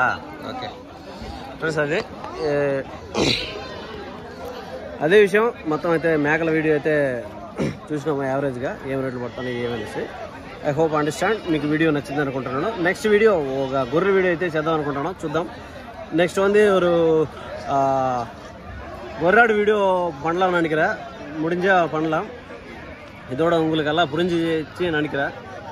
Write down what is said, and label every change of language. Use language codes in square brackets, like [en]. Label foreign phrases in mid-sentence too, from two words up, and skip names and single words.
[en] okay friends, [te] అదే విషయం. మొత్తం అయితే మేకల వీడియో అయితే చూసినాము యావరేజ్గా ఏం రేట్లు పడుతున్నాయి ఏమనేసి. [en] I hope understand. [te] మీకు వీడియో నచ్చింది అనుకుంటున్నాను. నెక్స్ట్ వీడియో ఒక గొర్రె వీడియో అయితే చేద్దాం అనుకుంటున్నాను. చూద్దాం. [ta] నెక్స్ట్ ஒரு ஒராடு வீடியோ பண்ணலாம்னு நினைக்கிறேன். முடிஞ்சால் பண்ணலாம். இதோட உங்களுக்கெல்லாம் புரிஞ்சிச்சு நினைக்கிறேன்.